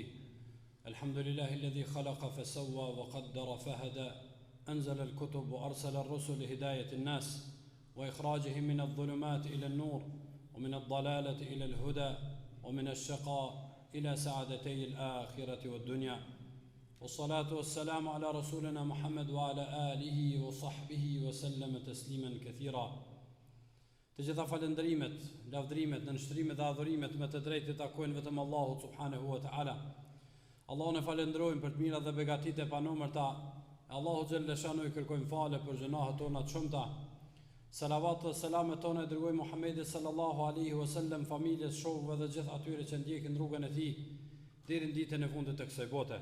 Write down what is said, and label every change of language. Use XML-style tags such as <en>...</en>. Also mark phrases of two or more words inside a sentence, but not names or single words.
<ar>الحمد لله الذي خلق فسوى وقدر فهدى، أنزل الكتب وأرسل الرسل لهداية الناس وإخراجهم من الظلمات إلى النور ومن الضلالة إلى الهدى ومن الشقاء إلى سعادتي الآخرة والدنيا. والصلاة والسلام على رسولنا محمد وعلى آله وصحبه وسلم تسليما كثيرا.</ar> <sq>Të gjitha falëndrimet, lavdrimet, nënshtrimet dhe adhurimet me të drejtë takojnë vetëm Allahut</sq> <ar>سبحانه وتعالى.</ar> <sq>Allahun e falënderojmë për të mirat dhe begatitë e panumërta. Allahu</sq> <ar>جل شأنه</ar> <sq>i kërkojmë falë për gjunahet tona të shumta. Salavat dhe selamet tona e dërgojmë Muhammedit</sq> <ar>صلى الله عليه وسلم,</ar> <sq>familjes, shokëve dhe gjithë atyre që ndjekin rrugën e tij deri në ditën e fundit të kësaj bote.</sq>